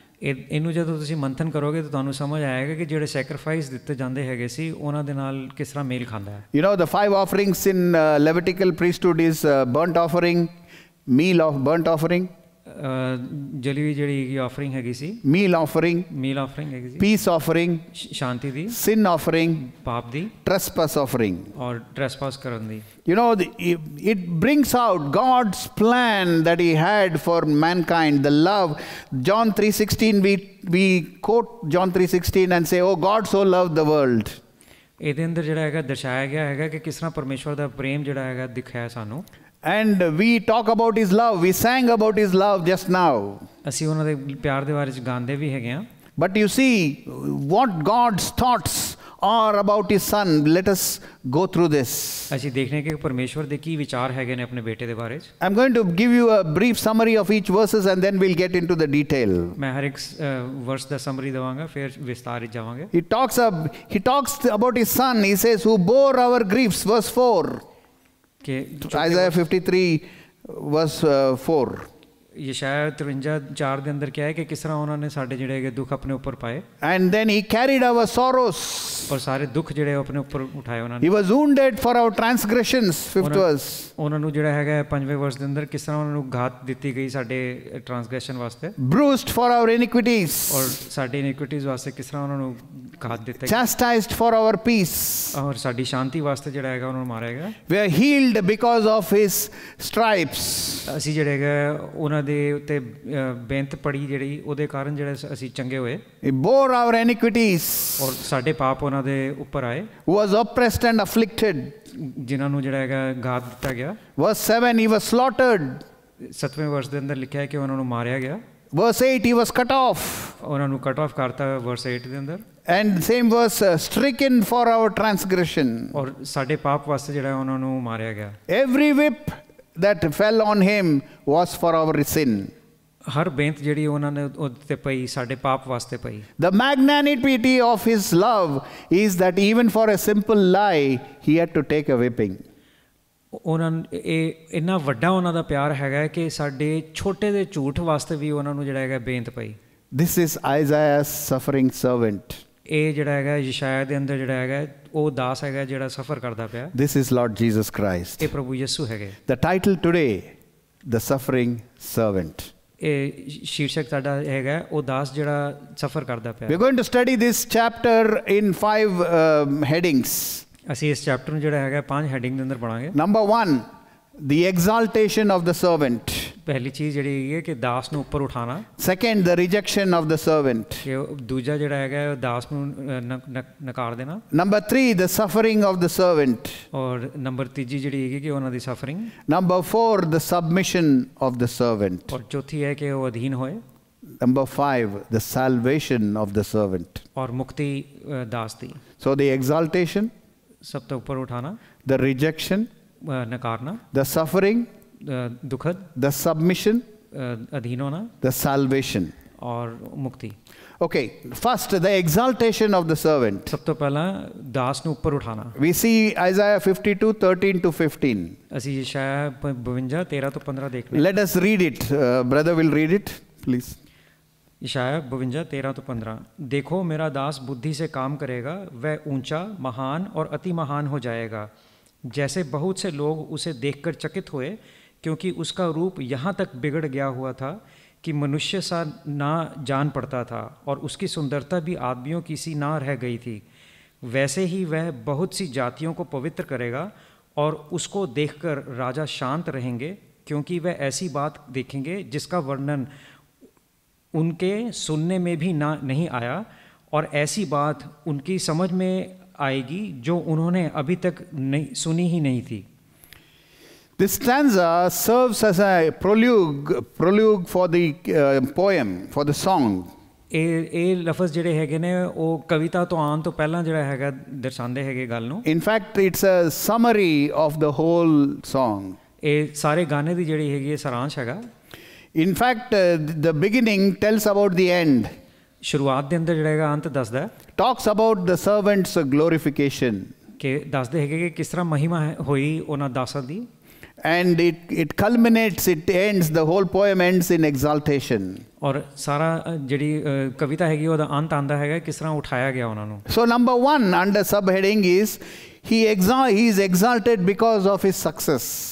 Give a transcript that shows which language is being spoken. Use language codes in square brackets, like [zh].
[pa] ਇਹਨੂੰ ਜਦੋਂ ਤੁਸੀਂ ਮੰਥਨ ਕਰੋਗੇ ਤਾਂ ਤੁਹਾਨੂੰ ਸਮਝ ਆਏਗਾ ਕਿ ਜਿਹੜੇ ਸੈਕਰੀਫਾਈਸ ਦਿੱਤੇ ਜਾਂਦੇ ਹੈਗੇ ਸੀ ਉਹਨਾਂ ਦੇ ਨਾਲ ਕਿਸ ਤਰ੍ਹਾਂ ਮੇਲ ਖਾਂਦਾ ਹੈ। [en] You know, the 5 offerings in Levitical priesthood is burnt offering, meal of burnt offering, [pa] ਜਲੀ ਹੋਈ ਜਿਹੜੀ ਆਫਰਿੰਗ ਹੈਗੀ ਸੀ, [en] meal offering, [pa] ਮੀਲ ਆਫਰਿੰਗ ਹੈਗੀ ਸੀ, [en] peace offering, [pa] ਸ਼ਾਂਤੀ ਦੀ, [en] sin offering, [pa] ਪਾਪ ਦੀ, [en] trespass offering. [pa] ਔਰ ਟ੍ਰੈਸਪਾਸ ਕਰਨ ਦੀ। [en] You know, it brings out God's plan that he had for mankind, the love. John 3:16, we quote John 3:16 and say, oh, God so loved the world. [pa] ਇਹਦੇ ਅੰਦਰ ਜਿਹੜਾ ਹੈਗਾ ਦਰਸਾਇਆ ਗਿਆ ਹੈਗਾ ਕਿ ਕਿਸ ਤਰ੍ਹਾਂ ਪਰਮੇਸ਼ਵਰ ਦਾ ਪ੍ਰੇਮ ਜਿਹੜਾ ਹੈਗਾ ਦਿਖਾਇਆ ਸਾਨੂੰ। [en] And we talk about his love. We sang about his love just now. [pa] ਅਸੀਂ ਉਹਨਾਂ ਦੇ ਪਿਆਰ ਦੇ ਬਾਰੇ 'ਚ ਗਾਉਂਦੇ ਵੀ ਹੈਗੇ ਆ। [en] But you see what God's thoughts are about his son. Let us go through this. [pa] ਅਸੀਂ ਦੇਖਨੇ ਕਿ ਪਰਮੇਸ਼ਵਰ ਦੇ ਕੀ ਵਿਚਾਰ ਹੈਗੇ ਨੇ ਆਪਣੇ ਬੇਟੇ ਦੇ ਬਾਰੇ 'ਚ। [en] I'm going to give you a brief summary of each verses and then we'll get into the detail. [pa] ਮੈਂ ਹਰ ਇੱਕ ਵਰਸ ਦਾ ਸਮਰੀ ਦਵਾਂਗਾ ਫਿਰ ਵਿਸਤਾਰ ਵਿੱਚ ਜਾਵਾਂਗੇ। [en] He talks about his son. He says, who bore our griefs, verse 4. Isaiah 53 verse 4. [pa] ਯਸ਼ਾਇਆ 53:4 ਦੇ ਅੰਦਰ ਕਿਹਾ ਹੈ ਕਿ ਕਿਸ ਤਰ੍ਹਾਂ ਉਹਨਾਂ ਨੇ ਸਾਡੇ ਜਿਹੜੇ ਹੈਗੇ ਦੁੱਖ ਆਪਣੇ ਉੱਪਰ ਪਾਏ। [en] And then he carried our sorrows. [pa] ਔਰ ਸਾਰੇ ਦੁੱਖ ਜਿਹੜੇ ਆਪਣੇ ਉੱਪਰ ਉਠਾਏ ਉਹਨਾਂ ਨੇ। [en] He was wounded for our transgressions, 5th verse. [pa] ਉਹਨਾਂ ਨੂੰ ਜਿਹੜਾ ਹੈਗਾ 5ਵੇਂ ਵਰਸ ਦੇ ਅੰਦਰ ਕਿਸ ਤਰ੍ਹਾਂ ਉਹਨਾਂ ਨੂੰ ਘਾਤ ਦਿੱਤੀ ਗਈ ਸਾਡੇ ਟ੍ਰਾਂਸਗ੍ਰੈਸ਼ਨ ਵਾਸਤੇ। [en] Bruised for our iniquities. [pa] ਔਰ ਸਾਡੇ ਇਨਿਕੁਇਟੀਜ਼ ਵਾਸਤੇ ਕਿਸ ਤਰ੍ਹਾਂ ਉਹਨਾਂ ਨੂੰ ਘਾਤ ਦਿੱਤਾ ਗਿਆ। [en] Chastised for our peace. [pa] ਔਰ ਸਾਡੀ ਸ਼ਾਂਤੀ ਵਾਸਤੇ ਜਿਹੜਾ ਹੈਗਾ ਉਹਨਾਂ ਨੂੰ ਮਾਰਿਆ ਗਿਆ। [en] We are healed because of his stripes. [pa] ਅਸੀਂ ਜਿਹੜੇ ਹੈਗਾ ਉਹਨਾਂ ਦੇ ਉੱਤੇ ਬੇਨਤ ਪੜੀ ਜਿਹੜੀ ਉਹਦੇ ਕਾਰਨ ਜਿਹੜੇ ਅਸੀਂ ਚੰਗੇ ਹੋਏ। [en] He bore our iniquities. [pa] ਔਰ ਸਾਡੇ ਪਾਪ ਉਹਨਾਂ ਦੇ ਉੱਪਰ ਆਏ। [en] Who was oppressed and afflicted. [pa] ਜਿਨ੍ਹਾਂ ਨੂੰ ਜਿਹੜਾ ਹੈਗਾ ਘਾਤ ਦਿੱਤਾ ਗਿਆ। [en] Verse 7, he was slaughtered. [pa] 7ਵੇਂ ਵਰਸ ਦੇ ਅੰਦਰ ਲਿਖਿਆ ਹੈ ਕਿ ਉਹਨਾਂ ਨੂੰ ਮਾਰਿਆ ਗਿਆ। [en] Verse 8, he was cut off. [pa] ਉਹਨਾਂ ਨੂੰ [en] cut off [pa] ਕਰਤਾ ਵਰਸ 8 ਦੇ ਅੰਦਰ। [en] And same verse, stricken for our transgression. [pa] ਔਰ ਸਾਡੇ ਪਾਪ ਵਾਸਤੇ ਜਿਹੜਾ ਉਹਨਾਂ ਨੂੰ ਮਾਰਿਆ ਗਿਆ। [en] Every whip that fell on him was for our sin. [pa] ਹਰ ਬੇਨਤ ਜਿਹੜੀ ਉਹਨਾਂ ਨੇ ਉੱਤੇ ਪਈ ਸਾਡੇ ਪਾਪ ਵਾਸਤੇ ਪਈ। [en] The magnanimity of his love is that even for a simple lie he had to take a whipping. [pa] ਉਹਨਾਂ ਇਹ ਇੰਨਾ ਵੱਡਾ ਉਹਨਾਂ ਦਾ ਪਿਆਰ ਹੈਗਾ ਕਿ ਸਾਡੇ ਛੋਟੇ ਦੇ ਝੂਠ ਵਾਸਤੇ ਵੀ ਉਹਨਾਂ ਨੂੰ ਜਿਹੜਾ ਹੈਗਾ ਬੇਨਤ ਪਈ। [en] This is Isaiah's suffering servant. [pa] ਇਹ ਜਿਹੜਾ ਹੈਗਾ ਯਸ਼ਾਇਆ ਦੇ ਅੰਦਰ ਜਿਹੜਾ ਹੈਗਾ ਉਹ ਦਾਸ ਹੈਗਾ ਜਿਹੜਾ ਸਫਰ ਕਰਦਾ ਪਿਆ। [en] This is Lord Jesus Christ. [pa] ਇਹ ਪ੍ਰਭੂ ਯਿਸੂ ਹੈਗੇ। [en] The title today, the suffering servant. [pa] ਇਹ ਸ਼ੀਰਸ਼ਕ ਸਾਡਾ ਹੈਗਾ ਉਹ ਦਾਸ ਜਿਹੜਾ ਸਫਰ ਕਰਦਾ ਪਿਆ। [en] We're going to study this chapter in 5 headings. [pa] ਅਸੀਂ ਇਸ ਚੈਪਟਰ ਨੂੰ ਜਿਹੜਾ ਹੈਗਾ 5 ਹੈਡਿੰਗ ਦੇ ਅੰਦਰ ਪੜਾਂਗੇ। [en] Number 1, the exaltation of the servant. [pa] ਪਹਿਲੀ ਚੀਜ਼ ਜਿਹੜੀ ਹੈਗੀ ਹੈ ਕਿ ਦਾਸ ਨੂੰ ਉੱਪਰ ਉਠਾਣਾ। [en] Second, the rejection of the servant. [pa] ਕਿ ਦੂਜਾ ਜਿਹੜਾ ਹੈਗਾ ਦਾਸ ਨੂੰ ਨਕਾਰ ਦੇਣਾ। [en] Number 3, the suffering of the servant. [pa] ਔਰ ਨੰਬਰ ਤੀਜੀ ਜਿਹੜੀ ਹੈਗੀ ਕਿ ਉਹਨਾਂ ਦੀ suffering. [en] Number 4, the submission of the servant. [pa] ਔਰ ਚੌਥੀ ਹੈ ਕਿ ਉਹ ਅਧੀਨ ਹੋਏ। [en] Number 5, the salvation of the servant. [pa] ਔਰ ਮੁਕਤੀ ਦਾਸ ਦੀ। [en] So the exaltation, [pa] ਸਭ ਤੋਂ ਉੱਪਰ ਉਠਾਣਾ, [en] the rejection, [pa] ਨਕਾਰਨਾ, [en] the suffering, [pa] ਦੁਖਦ, [en] the submission, [pa] ਅਧੀਨ ਹੋਣਾ, [en] the salvation. [pa] ਔਰ ਮੁਕਤੀ। [en] Okay, first the exaltation of the servant. [pa] ਸਭ ਤੋਂ ਪਹਿਲਾਂ ਦਾਸ ਨੂੰ ਉੱਪਰ ਉਠਾਣਾ। [en] We see Isaiah 52:13 to 15. [pa] ਅਸੀਂ ਯਸ਼ਾਇਆ 52:13 ਤੋਂ 15 ਦੇਖਦੇ। [en] Let us read it. Brother will read it, please. [hi] यशाया 52:13 [pa] ਤੋਂ 15। [hi] देखो मेरा दास बुद्धि से काम करेगा, वह ऊंचा, महान और अति महान हो जाएगा। जैसे बहुत से लोग उसे देखकर चकित हुए, क्योंकि उसका रूप यहाँ तक बिगड़ गया हुआ था कि मनुष्य सा ना जान पड़ता था, और उसकी सुंदरता भी आदमियों की सी ना रह गई थी। वैसे ही वह बहुत सी जातियों को पवित्र करेगा, और उसको देखकर राजा शांत रहेंगे, क्योंकि वह ऐसी बात देखेंगे जिसका वर्णन उनके सुनने में भी नहीं आया, और ऐसी बात उनकी समझ में आएगी जो उन्होंने अभी तक सुनी ही नहीं थी। [en] This stanza serves as a prelude for the poem, for the song. [pa] ਇਹ ਲਫ਼ਜ਼ ਜਿਹੜੇ ਹੈਗੇ ਨੇ ਉਹ ਕਵਿਤਾ ਤੋਂ ਆਉਣ ਤੋਂ ਪਹਿਲਾਂ ਜਿਹੜਾ ਹੈਗਾ ਦਰਸਾਉਂਦੇ ਹੈਗੇ ਗੱਲ ਨੂੰ. [en] In fact, it's a summary of the whole song. [pa] ਇਹ ਸਾਰੇ ਗਾਣੇ ਦੀ ਜਿਹੜੀ ਹੈਗੀ ਸਾਰਾਂਸ਼ ਹੈਗਾ. [en] In fact, the beginning tells about the end. [pa] ਸ਼ੁਰੂਆਤ ਦੇ ਅੰਦਰ ਜਿਹੜਾ ਹੈਗਾ ਅੰਤ ਦੱਸਦਾ ਹੈ. [en] Talks about the servant's glorification. [pa] ਕਿ ਦੱਸਦੇ ਹੈਗੇ ਕਿ ਕਿਸ ਤਰ੍ਹਾਂ ਮਹਿਮਾ ਹੋਈ ਉਹਨਾਂ ਦਾਸਾਂ ਦੀ. [en] And it culminates, it ends, the whole poem ends in exaltation. [pa] ਔਰ ਸਾਰਾ ਜਿਹੜੀ ਕਵਿਤਾ ਹੈਗੀ ਉਹਦਾ ਅੰਤ ਆਂਦਾ ਹੈਗਾ ਕਿਸ ਤਰ੍ਹਾਂ ਉਠਾਇਆ ਗਿਆ ਉਹਨਾਂ ਨੂੰ. [en] So number 1 under subheading is he is exalted because of his success.